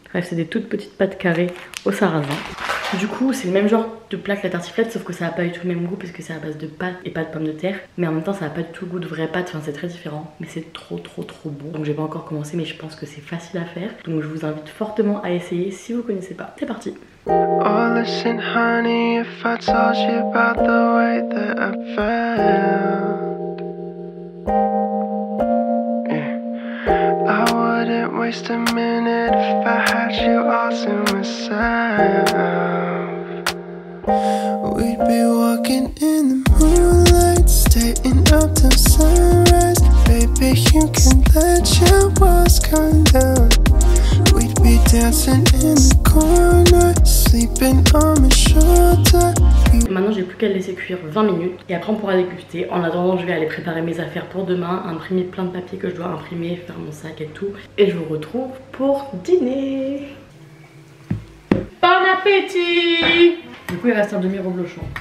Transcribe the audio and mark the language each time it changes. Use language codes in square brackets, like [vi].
[fr] Bref, c'est des toutes petites pâtes carrées au sarrasin. Du coup c'est le même genre de plat que la tartiflette sauf que ça n'a pas du tout le même goût parce que c'est à base de pâtes et pas de pommes de terre. Mais en même temps ça n'a pas du tout le goût de vraie pâte, enfin c'est très différent. Mais c'est trop bon. Donc j'ai pas encore commencé mais je pense que c'est facile à faire. Donc je vous invite fortement à essayer si vous connaissez pas. C'est parti. [en] Oh listen honey, if I told you about the way that I felt, I wouldn't waste a minute if I had you all to myself. We'd be walking in the moonlight, staying up till sunrise. Baby, you can let your walls come down. We'd be dancing in the corner, sleeping on my shoulder. [fr] Maintenant j'ai plus qu'à le laisser cuire 20 minutes et après on pourra déguster. En attendant je vais aller préparer mes affaires pour demain, imprimer plein de papiers que je dois imprimer, faire mon sac et tout. Et je vous retrouve pour dîner. Bon appétit. Du coup il reste un demi-reblochon.